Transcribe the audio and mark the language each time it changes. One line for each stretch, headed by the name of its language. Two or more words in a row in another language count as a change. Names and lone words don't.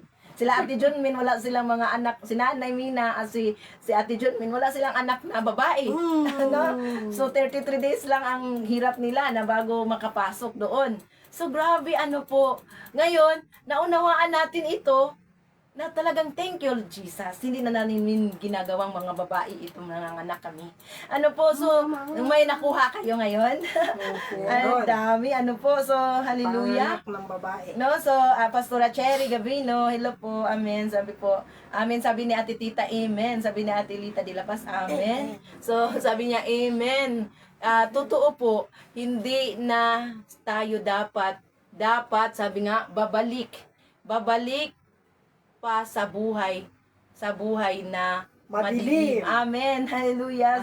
Filipino: Sila Ate John Min, wala silang mga anak. Si Nanay Mina at si Ate John Min, wala silang anak na babae. Ano? So 33 days lang ang hirap nila na bago makapasok doon. So grabe po. Ngayon, naunawaan natin ito na talagang
English: thank you,
Filipino: Jesus. Hindi na namin ginagawang mga babae itong nanganganak kami. So, may nakuha kayo ngayon? Ang dami, so, hallelujah. Panganak ng babae. No, so, Pastora Cherry Gabino, hello po, amen, sabi po, amen, sabi ni Ate Tita, amen, sabi ni Ate Lita de la Paz, amen. So, sabi niya, amen. Totoo po, hindi na tayo dapat, sabi nga, babalik pa sa buhay na madilim. Madilim. Amen. Hallelujah.